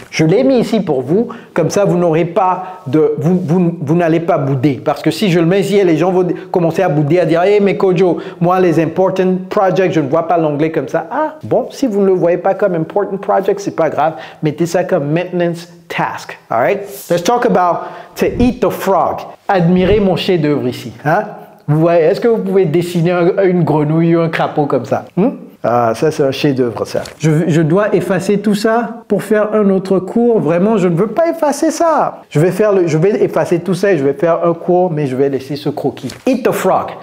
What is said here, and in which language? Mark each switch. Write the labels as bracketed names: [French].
[French] Je l'ai mis ici pour vous, comme ça, vous n'aurez pas de... Vous n'allez pas bouder. Parce que si je le mets ici, les gens vont commencer à bouder, à dire « Hey, mais Kojo, moi, les important projects, je ne vois pas l'anglais comme ça. » Ah, bon, si vous ne le voyez pas comme important project, c'est pas grave. Mettez ça comme maintenance task. [English] All right? Let's talk about to eat the frog. [French] Admirez mon chef-d'œuvre ici. Hein? Vous voyez, est-ce que vous pouvez dessiner une grenouille ou un crapaud comme ça? Ah, ça c'est un chef-d'œuvre ça. Je dois effacer tout ça pour faire un autre cours. Vraiment, je ne veux pas effacer ça. Je vais effacer tout ça et je vais faire un cours, mais je vais laisser ce croquis. Eat the Frog.